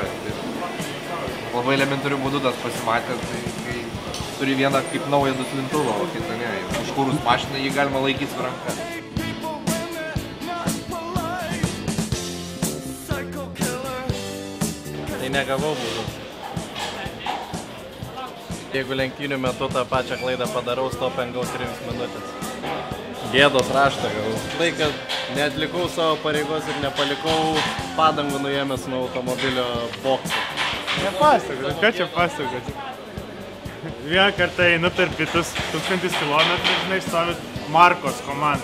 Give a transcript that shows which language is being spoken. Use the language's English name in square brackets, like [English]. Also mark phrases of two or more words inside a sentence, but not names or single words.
[Lithuanian] Tai labai elementarių būdų tas pasimatė, tai kai turi vieną kaip naują duslintuvą, o kitą ne. Užkūrus mašiną jį galima laikyti su ranka. Tai negavau būdų. Jeigu lenktynių metu tą pačią klaidą padarau, [English] stop and go 3 minutės. [Lithuanian] Gėdos raštą gavau. Tai, kad neatlikau savo pareigos ir nepalikau padangų nuėmęs nuo automobilio bokso. Nepasakot, ką čia pasakot? Vieną kartą einu tarp kitus 1000 kilometrų, žinai, stovi Markos komanda.